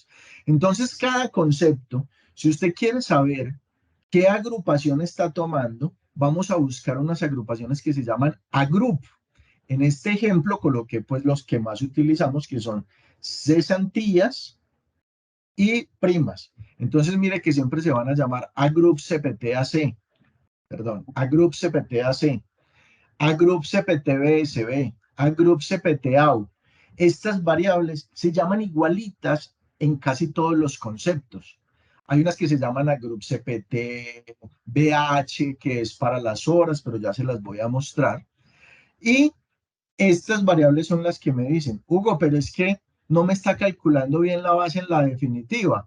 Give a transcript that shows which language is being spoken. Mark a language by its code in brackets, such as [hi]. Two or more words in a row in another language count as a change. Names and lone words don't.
[es] Entonces, cada concepto, si usted quiere saber qué agrupación está tomando, vamos a buscar unas agrupaciones que se llaman agrup. En este ejemplo coloqué pues los que más utilizamos, que son cesantías y primas. Entonces, mire que siempre se van a llamar agrup CPT-AC, perdón, agrup CPT-AC, agrup CPT-BSB, agrup CPT-AU. Estas variables se llaman igualitas en casi todos los conceptos. Hay unas que se llaman agrup CPT-BH, que es para las horas, pero ya se las voy a mostrar. Y estas variables son las que me dicen, Hugo, pero es que no me está calculando bien la base en la definitiva.